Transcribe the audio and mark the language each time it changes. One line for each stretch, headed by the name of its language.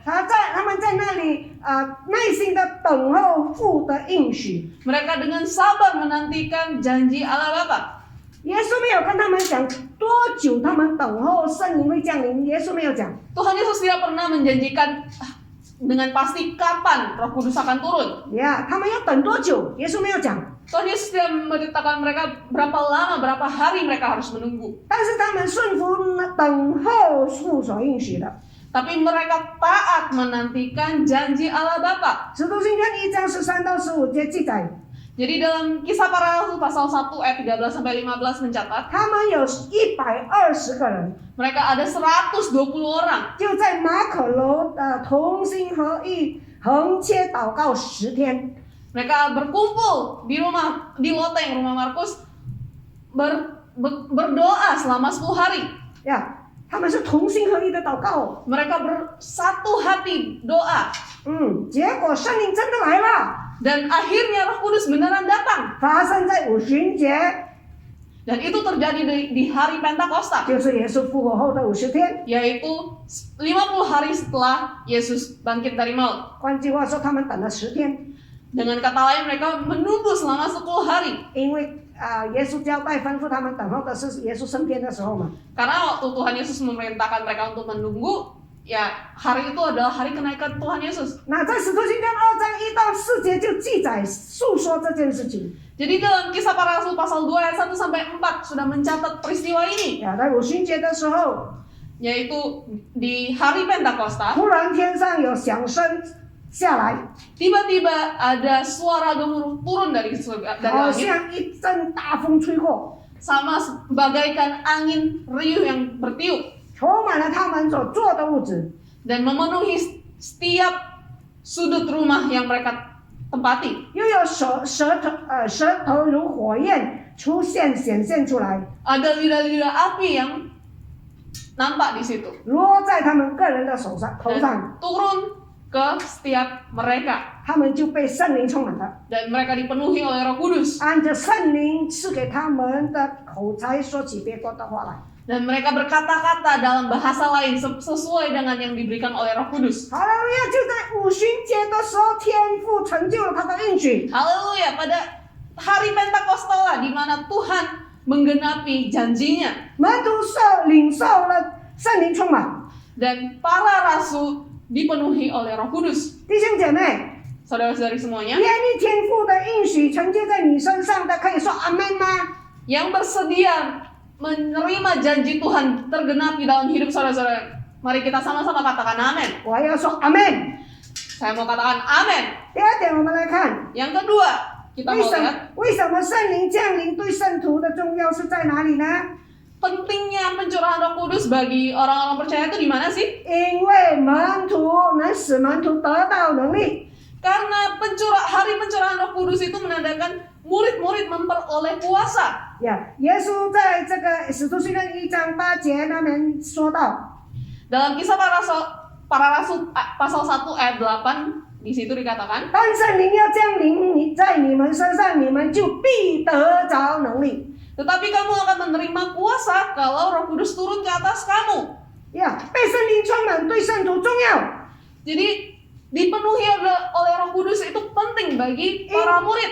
Chinese: 他们在那里耐心的等候父的应许。
Indonesian: Mereka dengan sabar menantikan janji Allah Bapa.
Chinese: 耶稣没有跟他们讲多久他们等候圣灵会降临，耶稣没有讲。
Indonesian: Tuhan Yesus tidak pernah menjanjikan dengan pasti kapan Roh Kudus akan turun.
Chinese: 他们要等多久？耶稣没有讲。
Indonesian: Tuhan Yesus tidak memberitakan mereka berapa lama, berapa hari mereka harus menunggu.
Chinese: 但是他们顺服等候父所应许的。
Indonesian: Tapi mereka taat menantikan janji Allah Bapa.
Chinese: 使徒行传1章13到15节记载，
Indonesian: Jadi dalam Kisah Para Rasul pasal 1 ayat 13 sampai 15 mencatat,
Chinese: 他们有120个人，
Indonesian: mereka ada 120 orang
Chinese: 就在马可楼同心合意横切祷告10天。
Indonesian: mereka berkumpul di loteng rumah Markus berdoa selama 10 hari.
Chinese: 他们是同心合意的祷告。
Indonesian: Mereka bersatu hati doa.
Chinese: 结果圣灵真的来了，
Indonesian: Dan akhirnya Roh Kudus beneran datang.
Chinese: 发生在五旬节，
Indonesian: Dan itu terjadi di hari Pentakosta,
Chinese: 就是耶稣复活后的50天。
Indonesian: yaitu 50 hari setelah Yesus bangkit dari maut.
Chinese: 换句话说，他们等了10天，
Indonesian: Dengan kata lain, mereka menunggu selama 10 hari.
Chinese: 因为耶稣交代吩咐他们等候的是耶稣升天的时候嘛。
Indonesian: Karena waktu Tuhan Yesus memerintahkan mereka untuk menunggu, ya hari itu adalah hari kenaikan Tuhan Yesus.
Chinese: 那在使徒行传2章1到4节就记载述说这件事情。
Indonesian: Jadi dalam Kisah Para Rasul pasal 2 ayat 1 sampai 4 sudah mencatat peristiwa ini.
Chinese: 在五旬节的时候，
Indonesian: yaitu di hari Pentakosta,
Chinese: 突然天上有响声下来，
Indonesian: tiba-tiba ada suara gemuruh turun dari surga, dari
Chinese: 好
Indonesian: langit,
Chinese: 像一阵大风吹过，
Indonesian: sama bagaikan angin riuh yang bertiup
Chinese: 充满了他们所坐的屋子。
Indonesian: dan memenuhi setiap sudut rumah yang mereka tempati.
Chinese: 又有舌头如火焰显现出来，
Indonesian: Ada lidah-lidah api yang nampak di situ
Chinese: 落在他们个人的头上，
Indonesian: dan turun ke setiap mereka
Chinese: 他们就被圣灵充满了，
Indonesian: dan mereka dipenuhi oleh Roh Kudus
Chinese: 按着圣灵赐给他们的口才说起别国的话来。
Indonesian: dan mereka berkata-kata dalam bahasa lain sesuai dengan yang diberikan oleh Roh Kudus.
Chinese: 哈利路亚！就在五旬节的时候，天父成就了他的应许。
Indonesian: Haleluya, pada hari Pentakosta lah di mana Tuhan menggenapi janjinya
Chinese: 门徒领受了圣灵充满。
Indonesian: dan para rasul dipenuhi oleh Roh Kudus.
Chinese: 弟兄姐妹，
Indonesian: Saudara-saudari semuanya,
Chinese: 愿意天父的应许成就在你身上的，可以说阿门吗？
Indonesian: yang bersedia menerima janji Tuhan tergenapi dalam hidup saudara-saudara, mari kita sama-sama katakan amin.
Chinese: 我要说阿门。
Indonesian: Saya mau katakan amin.
Chinese: 第二点，我们来看，
Indonesian: Yang kedua, kita mau lihat
Chinese: 为什么圣灵降临对圣徒的重要是在哪里呢？
Indonesian: pentingnya pencurahan Roh Kudus bagi orang-orang percaya itu di mana sih?
Chinese: 因为门徒能使门徒得到能力。
Indonesian: Karena hari pencurahan Roh Kudus itu menandakan murid-murid memperoleh kuasa.
Chinese: 呀，耶稣在这个使徒行传1章8节那边说到，
Indonesian: Dalam kisah para rasul pasal 1 ayat 8 di situ dikatakan,
Chinese: 当圣灵要降临在你们身上，你们就必得着能力。
Indonesian: tetapi kamu akan menerima kuasa kalau Roh Kudus turun ke atas kamu.
Chinese: 呀，被圣灵充满对圣徒重要。
Indonesian: Jadi dipenuhi oleh Roh Kudus itu penting bagi para murid